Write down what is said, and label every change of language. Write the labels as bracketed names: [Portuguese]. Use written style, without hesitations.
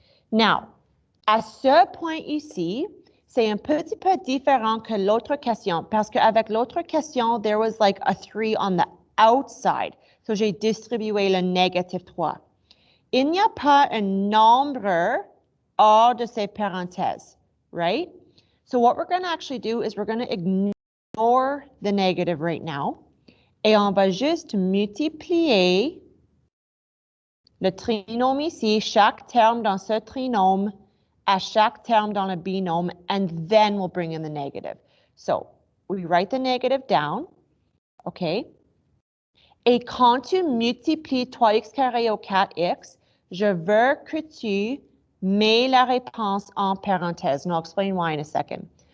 [French] Now, à ce point ici, c'est un petit peu différent que l'autre question parce qu'avec l'autre question, [English] there was like a 3 on the outside. [French] So, j'ai distribué le négatif 3. Il n'y a pas un nombre hors de ces parenthèses, right? [English] So, what we're going to actually do is we're going to ignore the negative right now. [French] Et on va juste multiplier le trinôme ici, chaque terme dans ce trinôme, à chaque terme dans le binôme, [English] and then we'll bring in the negative. So, we write the negative down, OK? [French] Et quand tu multiplies 3x carré au 4x, je veux que tu mets la réponse en parenthèse. [English] And I'll explain why in a second.